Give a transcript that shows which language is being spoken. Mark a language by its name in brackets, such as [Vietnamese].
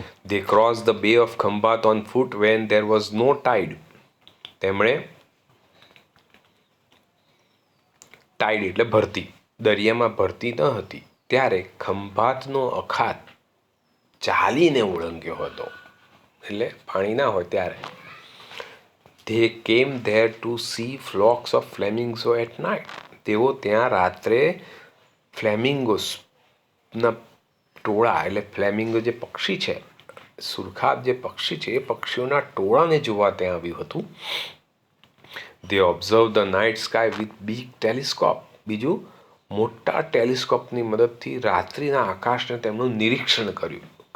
[English] They crossed the Bay of Khambat on foot when there was no tide. [Gujarati] તેમણે ટાઈડ એટલે ભરતી, દરિયામાં ભરતી ન હતી ત્યારે ખંભાતનો અખાત ચાલીને ઓળંગ્યો હતો. એટલે પાણી ના હોય ત્યારે. [English] They came there to see flocks of flamingo at night. [Gujarati] તેઓ ત્યાં રાત્રે ફ્લેમિંગોસના ટોળા, એટલે ફ્લેમિંગો જે પક્ષી છે, સુરખાબ જે પક્ષી છે, એ પક્ષીઓના ટોળાને જોવા ત્યાં આવ્યું હતું. [English] They observe the night sky with big telescope. [Gujarati] બીજું, મોટા ટેલિસ્કોપની મદદથી રાત્રિના આકાશને તેમનું નિરીક્ષણ કર્યું.